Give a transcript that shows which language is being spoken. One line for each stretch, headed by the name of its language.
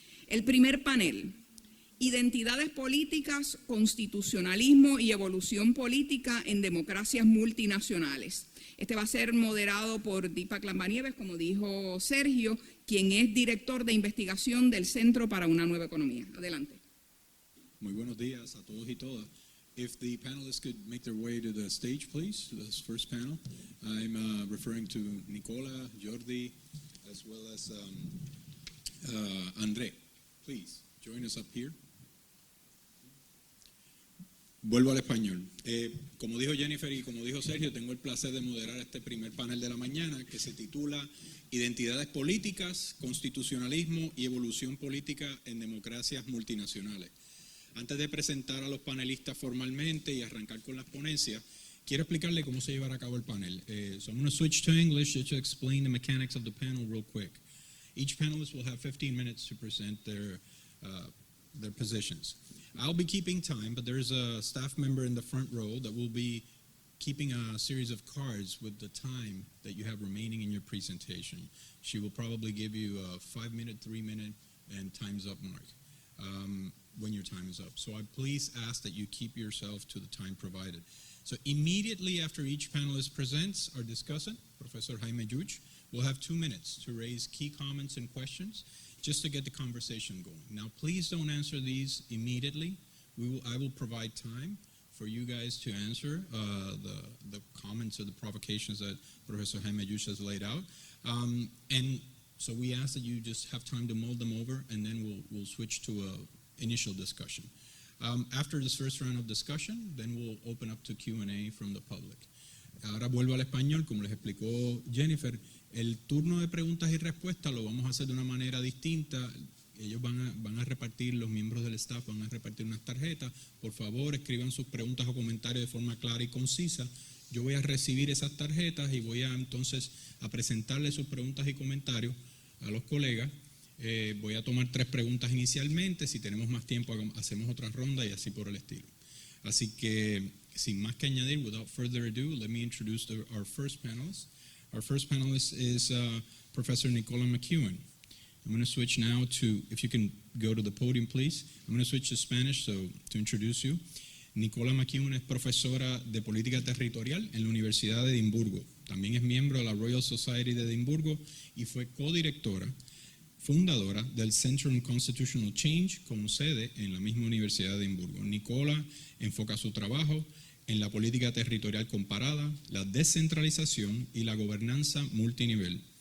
Spanish: El primer panel: identidades políticas, constitucionalismo y evolución política en democracias multinacionales. Este va a ser moderado por Deepak Lambanieves, como dijo Sergio, quien es director de investigación del Centro para una Nueva Economía. Adelante. Muy buenos días a todos y todas.
English: If the panelists could make their way to the stage, please, to this first panel. I'm referring to Nicola, Jordi, as well as André. Please, join us up here.
Spanish: Vuelvo al español. Como dijo Jennifer y como dijo Sergio, tengo el placer de moderar este primer panel de la mañana que se titula Identidades políticas, constitucionalismo y evolución política en democracias multinacionales. Antes de presentar a los panelistas formalmente y arrancar con las ponencias, quiero explicarle cómo se llevará a cabo el panel.
English: So I'm going to switch to English just to explain the mechanics of the panel real quick. Each panelist will have 15 minutes to present their positions. I'll be keeping time, but there's a staff member in the front row that will be keeping a series of cards with the time that you have remaining in your presentation. She will probably give you a 5-minute, 3-minute, and time's up mark when your time is up. So I please ask that you keep yourself to the time provided. So immediately after each panelist presents our discussant, Professor Jaime Yuch, will have 2 minutes to raise key comments and questions just to get the conversation going. Now, please don't answer these immediately. I will provide time for you guys to answer the comments or the provocations that Professor Jaime Yuch has laid out. And so we ask that you just have time to mull them over, and then we'll switch to an initial discussion. After this first round of discussion, then we'll open up to Q&A from the public.
Spanish: Ahora vuelvo al español, como les explicó Jennifer. El turno de preguntas y respuestas lo vamos a hacer de una manera distinta. Ellos van a repartir, los miembros del staff van a repartir unas tarjetas. Por favor, escriban sus preguntas o comentarios de forma clara y concisa. Yo voy a recibir esas tarjetas y voy a entonces a presentarles sus preguntas y comentarios a los colegas. Voy a tomar 3 preguntas inicialmente. Si tenemos más tiempo, hacemos otra ronda y así por el estilo. Así que, sin más que añadir,
English: without further ado, let me introduce our first panelist. Our first panelist is Professor Nicola McEwen. I'm going to switch now to, if you can go to the podium, please. I'm going to switch to Spanish to introduce you.
Spanish: Nicola McEwen es profesora de Política Territorial en la Universidad de Edimburgo. También es miembro de la Royal Society de Edimburgo y fue codirectora, fundadora del Center on Constitutional Change con sede en la misma Universidad de Edimburgo. Nicola enfoca su trabajo en la política territorial comparada, la descentralización y la gobernanza multinivel.